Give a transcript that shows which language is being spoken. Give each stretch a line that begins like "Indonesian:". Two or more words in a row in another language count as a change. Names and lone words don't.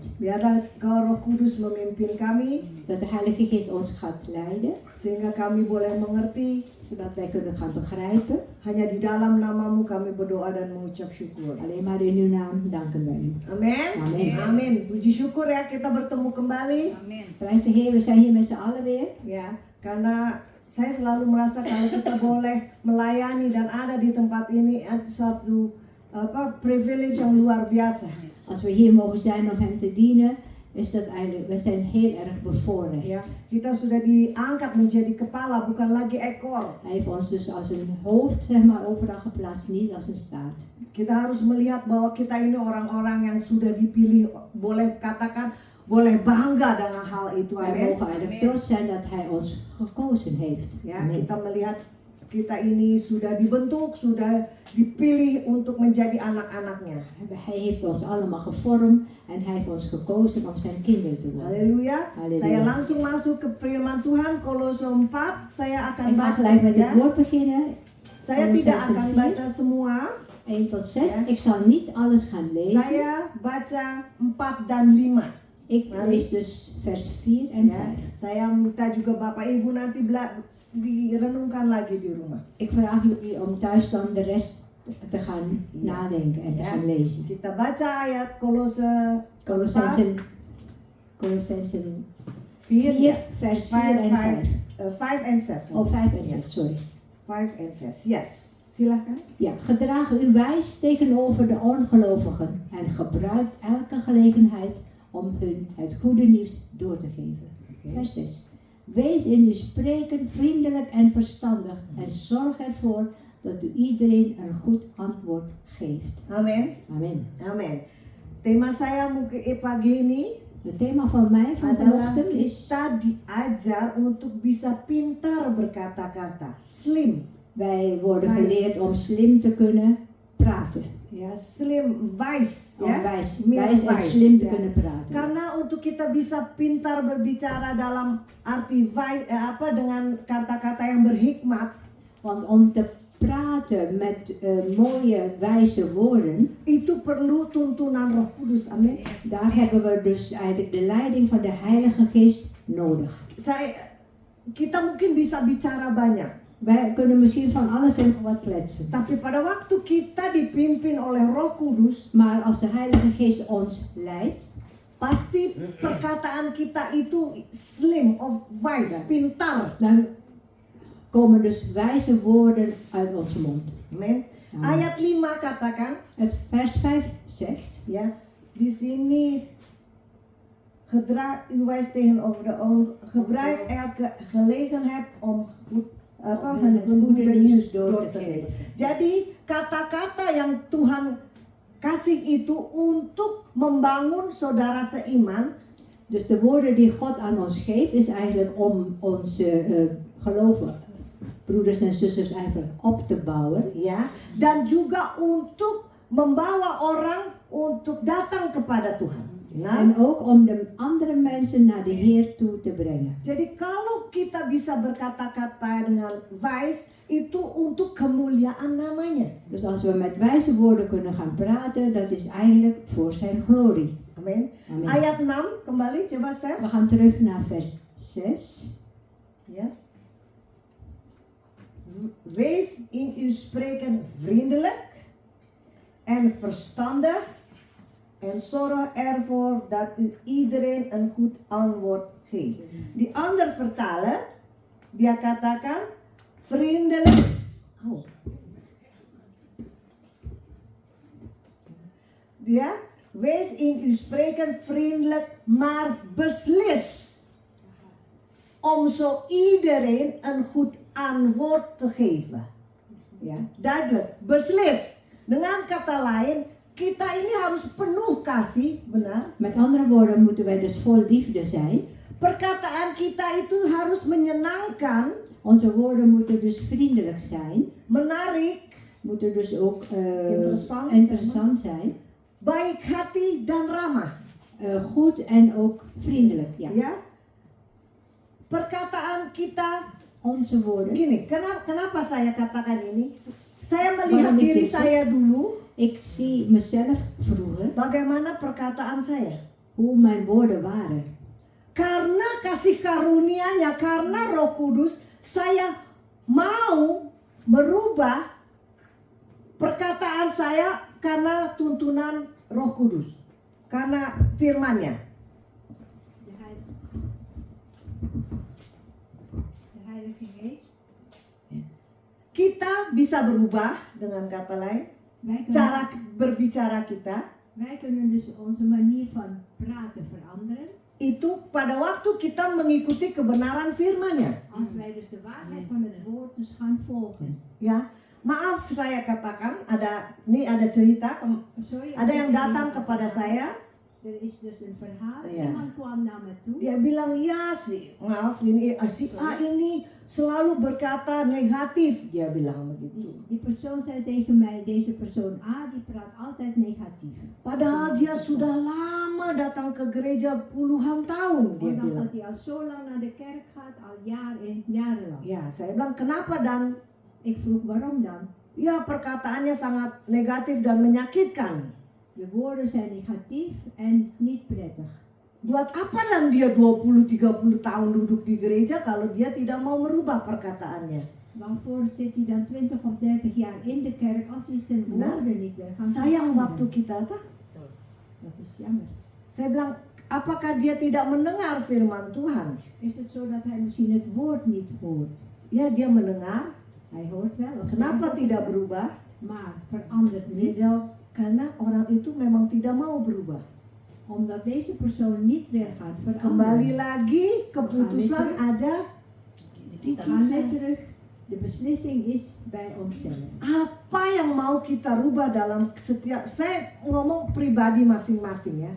Indonesian: Biarlah Kau Roh Kudus memimpin kami,
Dutch: Dat de Heilige Geest ons gaat leiden.
Indonesian: sehingga kami boleh mengerti.
Dutch: Zodat wij kunnen gaan begrijpen.
Indonesian: Hanya di dalam nama-Mu kami berdoa dan mengucap syukur.
Dutch: Alleen maar in uw naam danken wij u.
Indonesian: Amin. Amin. Amin. Puji syukur ya kita bertemu kembali.
Dutch: Prijs de Heer, we zijn hier met z'n allen weer.
Indonesian: Ya, karena saya selalu merasa kalau kita boleh melayani dan ada di tempat ini itu satu privilege yang luar biasa.
Dutch: Als we hier mogen zijn om hem te dienen, is dat eigenlijk, we zijn heel erg bevoorrecht.
Indonesian: Ya, kita sudah diangkat menjadi kepala bukan lagi ekor.
Dutch: Hij heeft ons dus als een hoofd, zeg maar, overal geplaatst, niet als een staart.
Indonesian: Kita harus melihat bahwa kita ini orang-orang yang sudah dipilih, boleh katakan boleh bangga dengan hal itu.
Dutch: Wij
Indonesian: Amin.
Dutch: mogen eigenlijk trots zijn dat hij ons gekozen heeft.
Indonesian: Ya, Amin. kita melihat kita ini sudah dibentuk, sudah dipilih untuk menjadi anak-anaknya.
Dutch: Hij heeft ons allemaal gevormd en hij heeft ons gekozen om zijn kinderen te worden.
Indonesian: Haleluya. Haleluya. Saya langsung masuk ke firman Tuhan Kolose 4. Saya akan
Dutch: Ik ga
Indonesian: baca
Dutch: gelijk met
Indonesian: ya.
Dutch: het woord beginnen.
Indonesian: Saya Kolose tidak 4. akan baca semua.
Dutch: 1 tot 6. Ja. Ik zal niet alles gaan lezen.
Indonesian: Saya baca 4 dan 5.
Dutch: Ik lees dus vers 4 en 5.
Indonesian: Ya, saya minta juga Bapak Ibu nanti direnungkan lagi di rumah.
Dutch: Ik vraag jullie om thuis dan de rest te gaan nadenken en te gaan lezen.
Indonesian: Kita baca ayat Kolose
Dutch: Colossensen 4, 4, vers 4 en 5. 5 en 6. Oh, 5 en 6, sorry. 5 en 6. Yes. Silakan. Ja, gedraag u wijs tegenover de ongelovigen en gebruik elke gelegenheid om hun het goede nieuws door te geven. Vers 6. Wees in uw spreken vriendelijk en verstandig en zorg ervoor dat u iedereen een goed antwoord geeft.
Indonesian: Amin.
Dutch: Amen.
Indonesian: Amin. Tema saya mungkin pagi ini
Dutch: Het thema van mij van
Indonesian: adalah
Dutch: vanochtend is:
Indonesian: kita diajar untuk bisa pintar berkata-kata,
Dutch: slim. wij worden Wijs. geleerd om slim te kunnen praten.
Indonesian: Ya, slim, wise,
Dutch: Om
Indonesian: ya.
Dutch: wijs Meer en
English: wise,
Dutch: slim te
Indonesian: ya.
Dutch: kunnen praten.
Indonesian: Karena untuk kita bisa pintar berbicara dalam arti wise, dengan kata-kata yang berhikmat,
Dutch: Want om te praten met mooie wijze woorden,
Indonesian: itu perlu tuntunan Roh Kudus. Amin.
Dutch: daar hebben we dus eigenlijk de leiding van de Heilige Geest nodig.
Indonesian: Kita mungkin bisa bicara banyak,
Dutch: Wij kunnen misschien van alles en wat kletsen.
Indonesian: tapi pada waktu kita dipimpin oleh Roh Kudus,
Dutch: Maar als de Heilige Geest ons leidt,
Indonesian: pasti perkataan kita itu slim of wise, pintar.
Dutch: dan komen dus wijze woorden uit onze mond.
Indonesian: Amin. Amin. Ayat 5 katakan,
Dutch: Het vers 5 zegt:
Indonesian: ya, di sini
Dutch: gedrag u wijs tegenover de gebruik elke gelegenheid om het goede nieuws door te geven.
Indonesian: Jadi kata-kata yang Tuhan kasih itu untuk membangun saudara seiman.
Dutch: Dus de woorden die God aan ons geeft, is eigenlijk om onze geloven, broeders en zusters, eigenlijk op te bouwen.
Indonesian: Ya, dan juga untuk membawa orang untuk datang kepada Tuhan. Nah,
Dutch: En ook om de andere mensen naar de Heer toe te brengen.
Indonesian: jadi kalau kita bisa berkata-kata dengan wise, itu untuk kemuliaan namanya.
Dutch: Dus als we met wijze woorden kunnen gaan praten, dat is eigenlijk voor zijn glorie.
Indonesian: Amin. Amin. Ayat 6 kembali coba Ses.
Dutch: We gaan terug naar vers 6.
English: Yes.
Dutch: Wees in uw spreken vriendelijk en verstandig en zorg ervoor dat u iedereen een goed antwoord geeft. Die ander vertaler,
Indonesian: dia katakan vriendelijk. Oh. Dia,
Dutch: wees in uw spreken vriendelijk, maar beslis om zo iedereen een goed antwoord te geven. Ya, duidelijk, beslis.
Indonesian: Dengan kata lain, kita ini harus penuh kasih, benar?
Dutch: Met andere woorden moeten wij dus vol liefde zijn.
Indonesian: Perkataan kita itu harus menyenangkan,
Dutch: Onze woorden moeten dus vriendelijk zijn.
Indonesian: menarik,
Dutch: Moeten dus ook Interessant, interessant zijn.
Indonesian: baik hati dan ramah.
Dutch: Goed en ook vriendelijk. Ja.
Indonesian: Ya, perkataan kita
Dutch: Onze woorden.
Indonesian: gini. Kenapa saya katakan ini? Saya melihat
Dutch: Waarom ik
Indonesian: diri
Dutch: dit zeg?
Indonesian: saya dulu,
Dutch: Ik zie mezelf vroeger,
Indonesian: bagaimana perkataan saya.
Dutch: hoe mijn woorden waren.
Indonesian: Karena kasih karunia-Nya, karena Roh Kudus, saya mau merubah perkataan saya karena tuntunan Roh Kudus, karena firman-Nya.
Dutch: De Heilige Geest.
Indonesian: Kita bisa berubah, dengan kata lain, cara berbicara kita
Dutch: Wij kunnen dus onze manier van praten veranderen.
Indonesian: itu pada waktu kita mengikuti kebenaran firman-Nya.
Dutch: Als wij dus de waarheid van het woord dus gaan volgen.
Indonesian: Ya, maaf saya katakan, ada cerita,
Dutch: Sorry,
Indonesian: ada yang datang kepada saya.
Dutch: Er is dus een verhaal. Ja. Iemand kwam naar me toe.
Indonesian: Dia bilang, ya sih, maaf ini si A ini selalu berkata negatif. Dia bilang begitu.
Dutch: Die persoon zei tegen mij, deze persoon A, die praat altijd negatief.
Indonesian: Padahal dia sudah lama datang ke gereja puluhan tahun, dia
Dutch: Ondanks
Indonesian: bilang.
Dutch: dat hij al zo lang naar de kerk gaat, al jarenlang.
Indonesian: Ya, saya bilang, kenapa Dan?
Dutch: Ik vroeg waarom dan?
Indonesian: Ya, perkataannya sangat negatif dan menyakitkan.
Dutch: De woorden zijn negatief en niet prettig.
Indonesian: Buat apa dan dia 20-30 tahun duduk di gereja kalau dia tidak mau merubah perkataannya?
Dutch: Waarvoor zit hij dan 20 of 30 jaar in de kerk als hij zijn woorden niet wil gaan
Indonesian: Sayang
Dutch: veranderen?
Indonesian: waktu kita tuh.
Dutch: Dat is jammer.
Indonesian: Saya bilang, apakah dia tidak mendengar firman Tuhan?
Dutch: Is het zo dat hij misschien het woord niet hoort?
Indonesian: Ya, dia mendengar.
Dutch: Hij hoort wel. Of
Indonesian: Kenapa
Dutch: zij-
Indonesian: tidak berubah?
Dutch: Maar verandert
Indonesian: Dia
Dutch: niet.
Indonesian: jawab, karena orang itu memang tidak mau berubah.
Dutch: Omdat deze persoon niet wil gaan
Indonesian: Kembali
Dutch: veranderen.
Indonesian: lagi, keputusan ada di
Dutch: Gaan wij
Indonesian: kita.
Dutch: terug. De beslissing is bij onszelf.
Indonesian: Apa yang mau kita rubah dalam setiap, saya ngomong pribadi masing-masing ya.